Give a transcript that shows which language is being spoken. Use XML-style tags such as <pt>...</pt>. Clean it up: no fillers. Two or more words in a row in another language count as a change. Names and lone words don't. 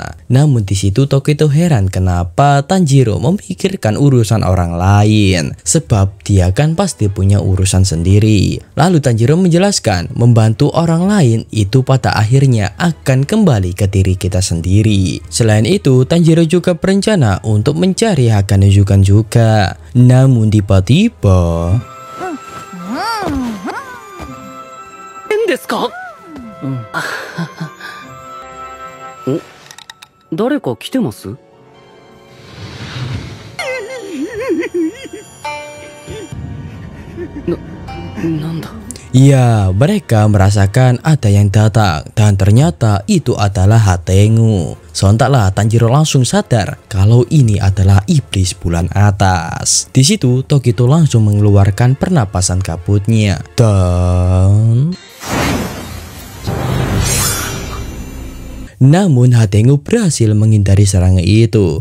<id>Namun di situ Tokito heran kenapa Tanjiro memikirkan urusan orang lain, sebab dia kan pasti punya urusan sendiri. Lalu Tanjiro menjelaskan, membantu orang lain itu pada akhirnya akan kembali ke diri kita sendiri. Selain itu, Tanjiro juga berencana untuk mencari Hagenuzuka juga. Namun tiba-tiba</id> <ja>誰か来てます？なんだ。</ja> <id>Ya, mereka merasakan ada yang datang dan ternyata itu adalah Hatengu. Sontaklah Tanjiro langsung sadar kalau ini adalah iblis bulan atas. Di situ Tokito langsung mengeluarkan pernapasan kabutnya dan namun Hatengu berhasil menghindari serangan itu.</id>